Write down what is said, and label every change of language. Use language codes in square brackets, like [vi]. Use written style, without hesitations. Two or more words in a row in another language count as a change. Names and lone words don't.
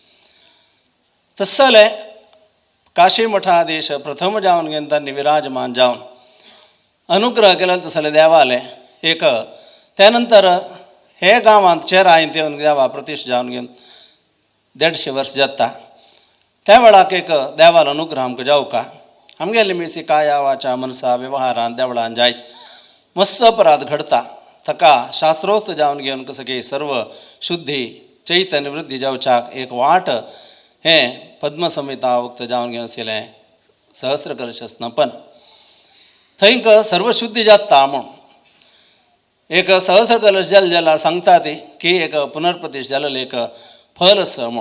[kok] तसले काशी मठाधीश प्रथम जावन घेवन तांणी विराजमान जावन अनुग्रह केले तसले देवाले एक त्या नंतर हे गांवांत चेरायन येवन देवा प्रतिश्ठा जावन घेवन 150 वर्स जाता. त्या वेळाक एक देवाल अनुग्रह आमकां जावं का. आमगेली मिसी काया वाचा मनसा वेव्हारांत देवळान जायत मस्त अपराध घडता. ताका शास्त्रोक्त जावन घेवन कसं की सर्व शुद्धी चैतन्य वृद्धी जावच्याक एक वाट हें पद्मसंहिता उक्त जावन घेवन आशिल्लें सहस्रकलश स्नपन. थंयक सर्वशुद्धी जाता म्हूण एक सहस्रकलश जालें जाल्यार सांगता ती की एक पुनर्प्रतिश्ठ जालेलें एक फल आसा म्हूण.